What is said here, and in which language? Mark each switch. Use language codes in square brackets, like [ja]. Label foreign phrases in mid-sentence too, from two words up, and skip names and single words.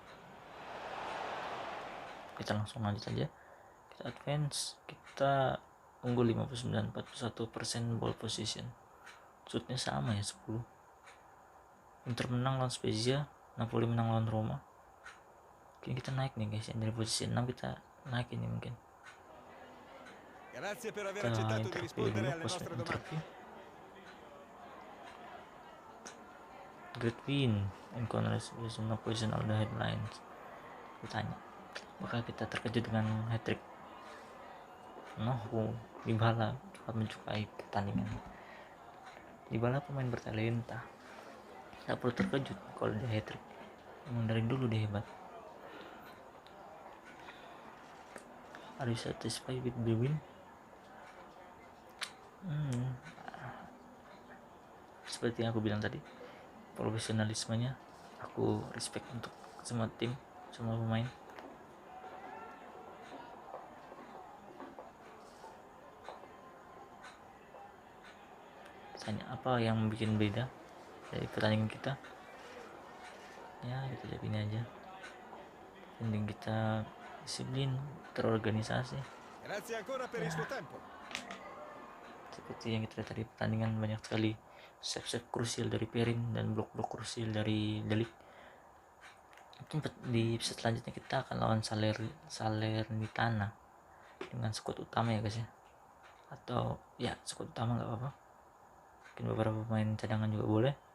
[id] Kita langsung lanjut aja, kita advance, kita unggul 41% [en] ball position, [id] shootnya sama ya 10. Inter menang lawan Spezia, Napoli menang lawan Roma. Mungkin kita naik nih guys ya, dari posisi 6 kita naik ini mungkin. Kita interview dulu, [en] post interview. Great win and congratulations, no position on the headlines. [id] Ditanya, apakah kita terkejut dengan hat-trick? Dybala cepat menyukai pertandingan. Dybala pemain bertalenta, tak perlu terkejut kalau dia hat-trick. Emang dari dulu dia hebat. [en] Are you satisfied with the win? [id] Seperti yang aku bilang tadi, profesionalismenya aku respect untuk semua tim, semua pemain. Tanya apa yang bikin beda dari pertandingan kita? Ya kita lihat ini aja. Penting kita disiplin, terorganisasi. [it] Grazie ancora per il suo tempo. [id] Seperti yang kita lihat tadi, pertandingan banyak sekali save krusial dari Perin dan blok-blok krusial dari De Ligt. Mungkin di episode selanjutnya kita akan lawan Salernitana dengan skuad utama ya guys ya, atau ya skuad utama nggak apa-apa, mungkin beberapa pemain cadangan juga boleh.